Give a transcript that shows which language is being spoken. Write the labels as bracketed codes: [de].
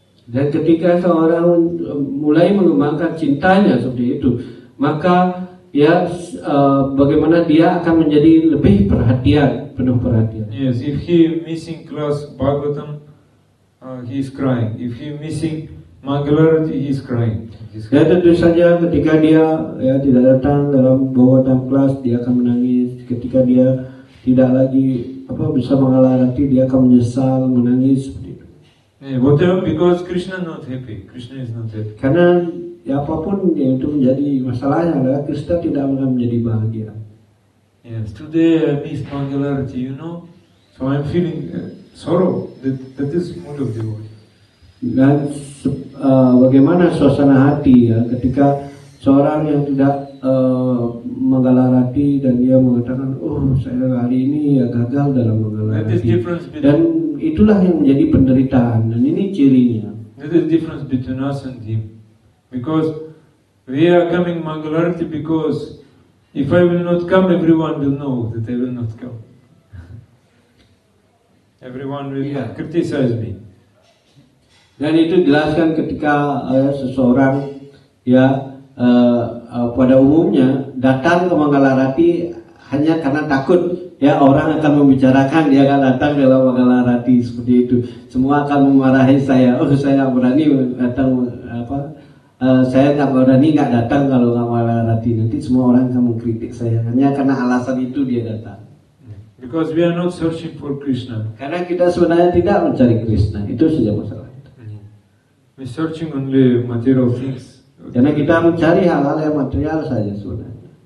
[id] Dan ketika seorang mulai mengembangkan cintanya seperti itu, maka ya bagaimana dia akan menjadi lebih perhatian, penuh perhatian. [en] Yes, if he missing class Bhagavatam, he is crying. If he missing Mangalarati, he is crying. [id] Ya tentu saja ketika dia ya tidak datang dalam Bhagavatam kelas, dia akan menangis. Ketika dia tidak lagi bisa mengalarati, dia akan menyesal, menangis seperti itu. [en] Yeah, whatever, because Krishna not happy. Krishna is not happy. [id] Karena ya apapun yang itu menjadi masalahnya adalah Krishna tidak akan menjadi bahagia. [en] Yes, today I missed Mangalarati, so I'm feeling sorrow. That is mood of devotee. [id] Dan bagaimana suasana hati ya ketika seorang yang tidak menggalarati dan dia mengatakan, oh saya hari ini ya gagal dalam [en] That is difference between. [id] Dan itulah yang menjadi penderitaan dan ini cirinya. [en] That is difference between us and him, because we are coming Mangalarati because if I will not come, everyone will know that I will not come. Everyone will criticize me. [id] Dan itu dijelaskan ketika seseorang ya pada umumnya datang ke Mangalarati hanya karena takut ya orang akan membicarakan, dia akan datang dalam Mangalarati seperti itu. Semua akan memarahi saya. Oh saya nggak berani datang saya nggak berani nggak datang kalau nggak Mangalarati. Nanti semua orang akan mengkritik saya hanya karena alasan itu dia datang. [en] Because we are not searching for Krishna. [id] Karena kita sebenarnya tidak mencari Krishna, itu saja masalah. [en] We are searching only material things. [id] Karena kita mencari hal-hal yang material saja sebenarnya.